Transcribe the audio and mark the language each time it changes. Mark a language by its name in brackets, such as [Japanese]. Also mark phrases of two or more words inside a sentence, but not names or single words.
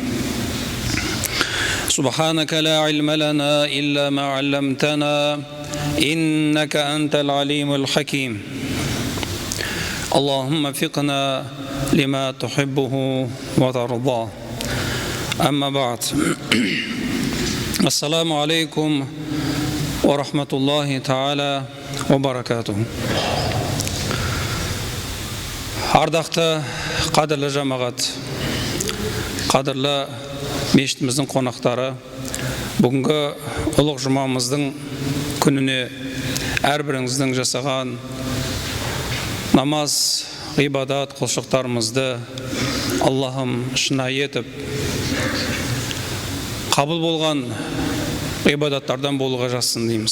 [Arabic] سبحانك لا علم لنا إلا ما علمتنا إنك أنت العليم الحكيم. اللهم وفقنا لما تحبه وترضاه. أما بعد، السلام عليكم ورحمة الله تعالى وبركاته. [Kazakh] Ардақты қадірлі жамағат, қадірлі мешітіміздің қонақтары, бүгінгі ұлық жұмамыздың күніне әрбіріңіздің жасаған намаз, ғибадат, құлшылықтарымызды Аллахым шынайы етіп қабыл болған ғибадаттардан болуға жазсын дейміз.